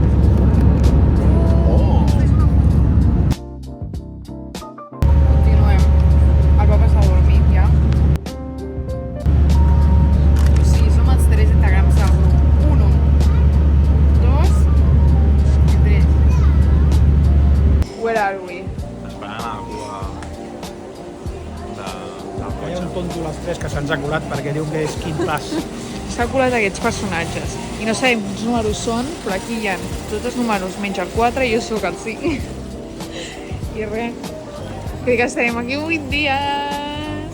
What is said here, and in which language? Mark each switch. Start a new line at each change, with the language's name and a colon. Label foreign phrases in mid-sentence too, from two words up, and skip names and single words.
Catalan: Continuem. El papa s'ha dormit ja. O sigui, som els 3 integrants del grup. 1, 2 i 3.
English: Where are we?
Catalan: Esperant a la cua del Hi ha cotxe. un tonto a les 3 que se'ns ha colat perquè diu que és quin pas. S'ha colat aquests personatges i no sabem quins números són, però aquí hi ha tots els números menys el 4 i jo sóc el 5. I res, crec que estarem aquí 8 dies.